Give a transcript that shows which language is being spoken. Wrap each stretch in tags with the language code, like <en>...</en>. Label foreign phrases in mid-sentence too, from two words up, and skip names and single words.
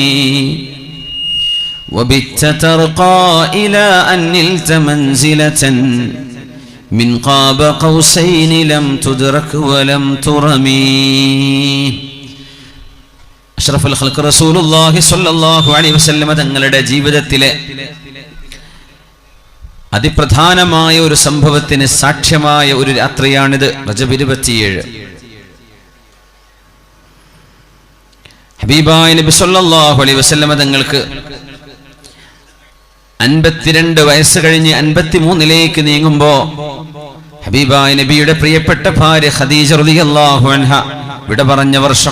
<ar>وبت ترقى إلى أن نلت منزلة من قاب قوسين لم تدرك ولم ترمي. أشرف الخلق رسول الله صلى الله عليه وسلم</ar> <ml>തങ്ങളുടെ ജീവിതത്തിലെ അതിപ്രധാനമായ ഒരു സംഭവത്തിന് സാക്ഷ്യമായ ഒരു രാത്രിയാണിത്. റജബ് 27. ഹബീബായ നബി</ml> <ar>صلى الله عليه وسلم</ar> <ml>തങ്ങൾക്ക് 52 വയസ്സ് കഴിഞ്ഞ് 53ലേക്ക് നീങ്ങുമ്പോ ഹബീബായ നബിയുടെ പ്രിയപ്പെട്ട ഭാര്യ ഖദീജ</ml> <ar>رضي الله عنها</ar> <ml>വിട പറഞ്ഞ വർഷം.</ml>